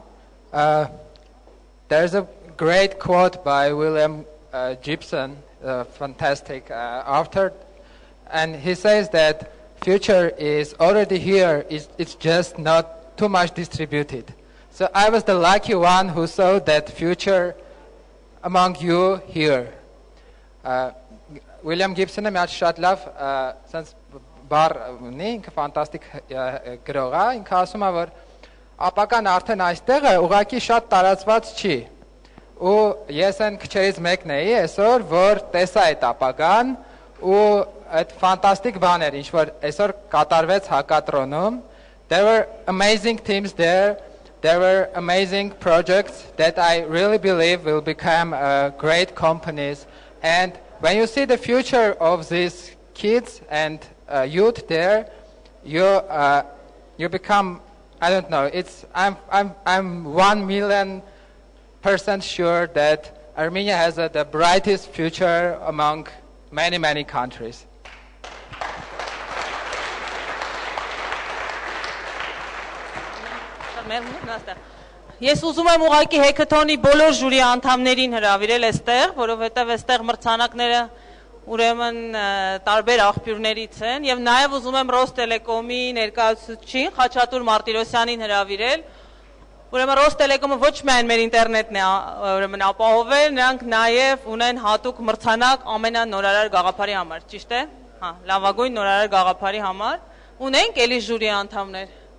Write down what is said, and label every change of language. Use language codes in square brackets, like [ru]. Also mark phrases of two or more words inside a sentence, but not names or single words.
[en] There's a great quote by William Gibson, a fantastic author, and he says that future is already here, it's just not too much distributed. So I was the lucky one who saw that future among you here. [hy] William Gibson-ը մի հատ շատ լավ sense բառ ունի, ինքը ֆանտաստիկ գրող է, ինքը ասում է, որ ապական արդեն այստեղ է, ուղղակի շատ տարածված չի։ Ու ես այն քչերից մեկն էի այսօր, որ տեսա այդ ապական ու այդ ֆանտաստիկ բաներ, ինչ որ այսօր կատարվեց հակատրոնում. [en] There were amazing teams there. There were amazing projects that I really believe will become great companies. And when you see the future of these kids and youth there, you become, I don't know. I'm 1,000,000% sure that Armenia has the brightest future among many countries. [hy] Ես ուզում եմ ուղղակի Հեքըթոնի բոլոր ժյուրի անդամներին հրավիրել այստեղ, որովհետև այստեղ մրցանակները ուրեմն տարբեր աղբյուրներից են, եւ նաեւ ուզում եմ Ռոստելեկոմի ներկայացուցիչին Խաչատուր Մարտիրոսյանին հրավիրել։ Ուրեմն Ռոստելեկոմը ոչ միայն մեր ինտերնետն է ուրեմն ապահովել, նրանք նաեւ ունեն հատուկ մրցանակ ամենանորարար գաղափարի համար, ճիշտ է։ Հա, լավագույն նորարար գաղափարի համար։ Ունենք էլի ժյուրի անդամներ։